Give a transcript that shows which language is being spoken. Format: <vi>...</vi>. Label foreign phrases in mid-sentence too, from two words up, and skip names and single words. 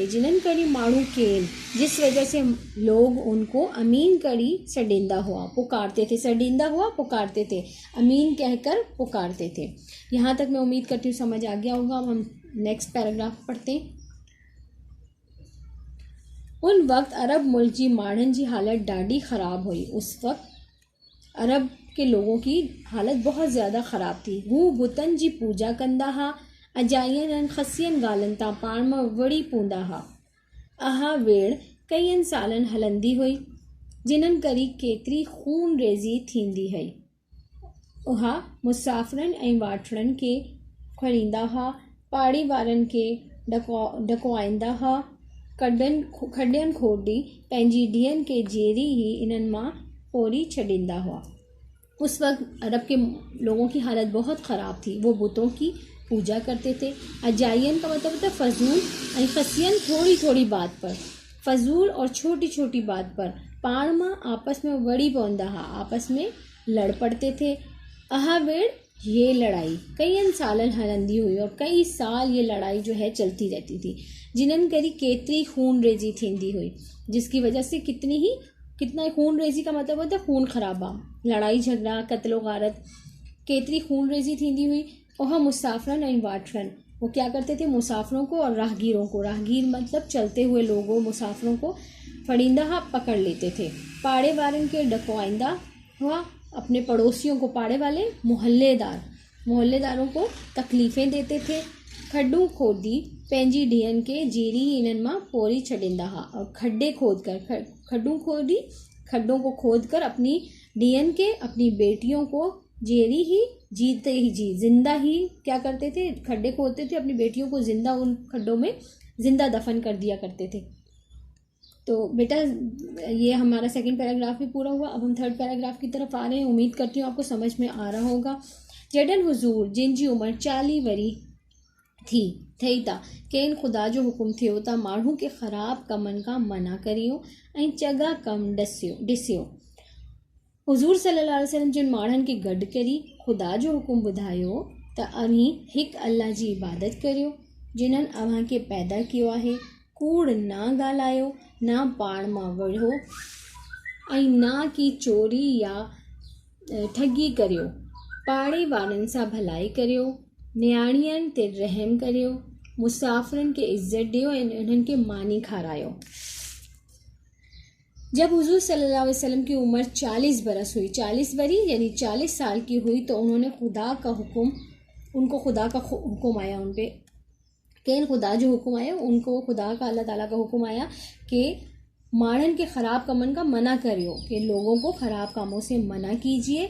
<sd>जिनन करी माणू केन,</sd> <hi>जिस वजह से लोग उनको</hi> <sd>अमीन करी सडिंदा हुआ</sd> <hi>पुकारते थे,</hi> <sd>सडिंदा हुआ</sd> <hi>पुकारते थे, अमीन कहकर पुकारते थे। यहाँ तक मैं उम्मीद करती हूँ समझ आ गया होगा। अब हम</hi> <en>next paragraph</en> <hi>पढ़ते हैं।</hi> <sd>उन वक्त अरब मुल्क जी माण्हुनि जी हालत ॾाढी ख़राब हुई।</sd> <hi>उस वक्त अरब के लोगों की हालत बहुत ज़्यादा ख़राब थी।</hi> <sd>हू बुतनि जी पूजा कंदा हा, अजायनि खसियनि ॻाल्हियुनि तां पाण में वड़ी पवंदा हा। अहा वेड़ कईनि सालनि हलंदी हुई, जिन्हनि करी केतिरी खून रेज़ी थींदी हुई। उहा मुसाफ़िरनि ऐं वाठड़नि खे खणींदा हा, पाड़ी वारनि खे ॾकवाईंदा हा। खॾियनि खोड़ी पंहिंजी धीअनि खे जेरी ही इन्हनि मां पोरी छॾींदा हुआ।</sd> <hi>उस वक्त अरब के लोगों की हालत बहुत ख़राब थी। वो बुतों की पूजा करते थे। अजायन का मतलब होता है फजूल, और खसियन थोड़ी थोड़ी बात पर, फजूल और छोटी छोटी बात पर।</hi> <sd>पाण मां आपस में वड़ी पवंदा हा,</sd> <hi>आपस में लड़ पड़ते थे।</hi> <sd>अहा वेड़</sd> <hi>ये लड़ाई कई</hi> <sd>सालन हलंदी हुई,</sd> <hi>और कई साल ये लड़ाई जो है चलती रहती थी।</hi> <sd>जिन्हनि करी केतिरी खून रेज़ी थींदी हुई,</sd> <hi>जिसकी वजह से कितना खून रेज़ी का मतलब होता है खून खराबा, लड़ाई झगड़ा, कत्लो गारत।</hi> <sd>केतिरी खून रेज़ी थींदी हुई। और मुसाफिरन ऐं वाठरन,</sd> <hi>वो क्या करते थे, मुसाफिरों को और राहगीरों को, राहगीर मतलब चलते हुए लोगों, मुसाफिरों को</hi> <sd>फड़ींदा हा</sd> <hi>पकड़ लेते थे।</hi> <sd>पाड़े वारन के डकवाइंदा हुआ,</sd> <hi>अपने पड़ोसियों को, पाड़े वाले मोहल्लेदारों को तकलीफ़ें देते थे।</hi> <sd>खड्डू खोदी पंहिंजी धीअनि के जेरी इन्हनि मां पोरी छॾींदा हा,</sd> <hi>और खड्डों को खोद कर अपनी</hi> <sd>धीअनि के,</sd> <hi>अपनी बेटियों को जेरी ही जीते ही जी जिंदा ही क्या करते थे, खड्डे खोदते थे, अपनी बेटियों को जिंदा उन खड्डों में जिंदा दफन कर दिया करते थे। तो बेटा ये हमारा</hi> <en>second paragraph</en> <hi>भी पूरा हुआ। अब हम</hi> <en>third paragraph</en> <hi>की तरफ आ रहे हैं। उम्मीद करती हूँ आपको समझ में आ रहा होगा।</hi> <sd>जडन हुजूर जिन जी उम्र 40 वरी थी था, केन खुदा जो हुकुम थियो था माण्हू के ख़राब कमनि खां मना करियो ऐं चङा कम ॾिसियो। हुजूर</sd> <ar>صلى الله عليه وسلم</ar> <sd>जिन माण्हुनि खे गॾु करी ख़ुदा जो हुकुम ॿुधायो त अव्हीं हिकु अल्लाह जी इबादत करियो, जिन्हनि अव्हांखे पैदा कयो आहे। कूड़ ना ॻाल्हायो, ना पाण मां वढ़ो, ऐं ना की चोरी या ठगी करियो। पाड़े वारनि सां भलाई करियो, न्याणियुनि ते रहम करियो, मुसाफ़िरनि खे इज़्ज़त ॾियो ऐं उन्हनि खे मानी खारायो।</sd> <hi>जब हुजूर</hi> <ar>صلى الله عليه وسلم</ar> <hi>की उम्र 40 बरस हुई, 40 वरी यानी 40 साल की हुई, तो उन्होंने खुदा का हुक्म आया उन पे।</hi> <sd>केन खुदा जो</sd> <hi>हुक्म आया, उनको खुदा का, अल्लाह ताला का हुक्म आया कि</hi> <sd>माड़न के ख़राब कमन का मना करियो,</sd> <hi>कि लोगों को ख़राब कामों से मना कीजिए।</hi>